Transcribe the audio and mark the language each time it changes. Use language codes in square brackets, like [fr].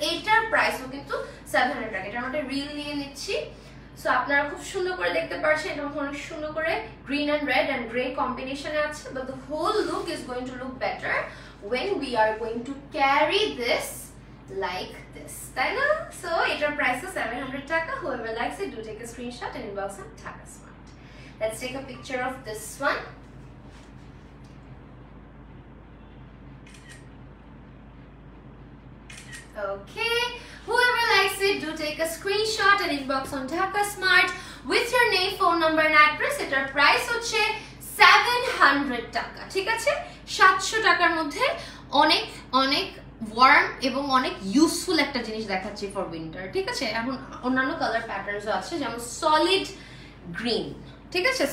[bn] এটার প্রাইসও কিন্তু 700 টাকা। এটা আমরা রিল নিয়ে নিচ্ছি। সো আপনারা খুব সুন্দর করে দেখতে পাচ্ছেন, এটা অনেক সুন্দর করে green and red and grey কম্বিনেশনে আছে, [en] but the whole look is going to look better when we are going to carry this like this, [bn] তাই না? সো এটার প্রাইস 700 টাকা। [en] whoever likes it do take a screenshot and inbox on Dhaka Smart. Let's take a picture of this one. Okay, whoever likes it do take a screenshot and inbox on Dhaka Smart with your name, phone number and address. [bn] এটার price হচ্ছে 700 টাকা, ঠিক আছে? 700 টাকার মধ্যে অনেক অনেক worm এবং অনেক ইউজফুল একটা জিনিস দেখাচ্ছি ফর উইন্টার, ঠিক আছে? এখন অন্যান্য কালার প্যাটার্নসও আছে, যেমন সলিড গ্রিন, ঠিক আছে?